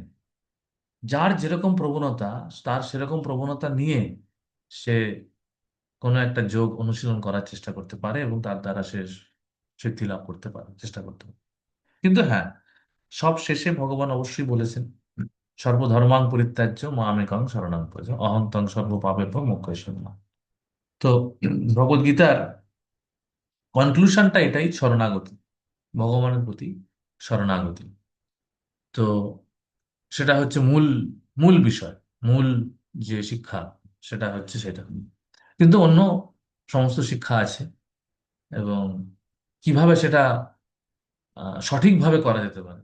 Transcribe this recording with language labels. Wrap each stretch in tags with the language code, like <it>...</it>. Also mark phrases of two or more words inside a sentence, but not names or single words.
<bn>যার যেরকম প্রবণতা, তার সেরকম প্রবণতা নিয়ে সে কোনো একটা যোগ অনুশীলন করার চেষ্টা করতে পারে এবং তার দ্বারা সে সিদ্ধি লাভ করতে পারে, চেষ্টা করতে পারে। কিন্তু হ্যাঁ, সব শেষে ভগবান অবশ্যই বলেছেন</bn> <sa>সর্বধর্মাং পরিত্যাজ্য মামেকং শরণং ব্রজ অহং তং সর্ব পাপেভ্যো মোক্ষয়িষ্যামি মা।</sa> <bn>তো ভগবদ গীতার কনক্লুশনটা এটাই, শরণাগতি, ভগবানের প্রতি শরণাগতি। তো সেটা হচ্ছে মূল মূল বিষয়, মূল যে শিক্ষা সেটা হচ্ছে সেটা। কিন্তু অন্য সমস্ত শিক্ষা আছে, এবং কিভাবে সেটা সঠিকভাবে করা যেতে পারে।</bn>